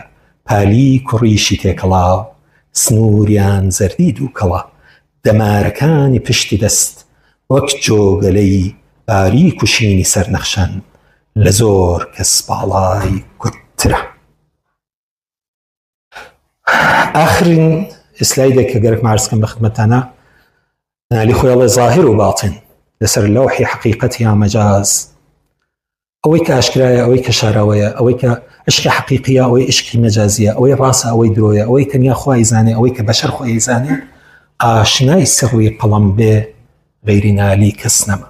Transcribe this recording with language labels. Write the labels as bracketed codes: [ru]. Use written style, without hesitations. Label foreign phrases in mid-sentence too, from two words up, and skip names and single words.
[ckb] پالی کوڕیشی تێکەڵاو، سنووریان زەردی دووکەڵە، دەمارەکانی پشتی دەست وەک جۆگەلەی باریک و شینی سەرنەخشەن، لە زۆر کەس باڵای گوترە. ئاخرین ئسلایدێک کە گەرەک مارسکەم بە خدمەتانە، نالی خۆیڵێ ظاهر و باطن لەسەر لەوحی حەقیقەت یا مەجاز، ئەوەی کە ئاشکرایە، ئەوەی کە شاراوەیە، ئەوەی کە عشقی حەقیقیە، ئەوەی عشقی مەجازیە، ئەوەی ڕاستە، ئەوەی درۆیە، ئەوەی تەنیا خوای زانێ، ئەوەی کە بەشەر خۆی زانێ، ئاشنای سڕی قەڵەم بێ غەیری نالی کەس نەما.